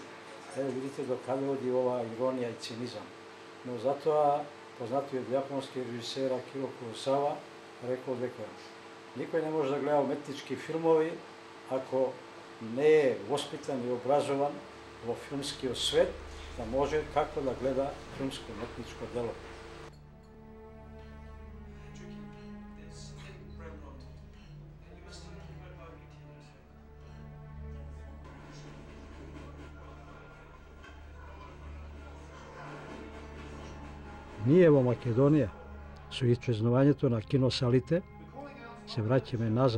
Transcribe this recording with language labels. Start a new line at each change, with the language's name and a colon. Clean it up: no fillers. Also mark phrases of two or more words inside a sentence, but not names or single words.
Macedonian: Еве видите до каде оди ова иронија и цинизам. Но затоа познатиот јапонски режисер Акиро Куросава рекол дека никој не може да гледа уметнички филмови ако не е воспитан и образован во филмскиот свет
Serbian: da može kako da gleda filmsko umetničko delo.
Macedonian: Ние во Македонија, со исчезнувањето на киносалите, се враќаме назад.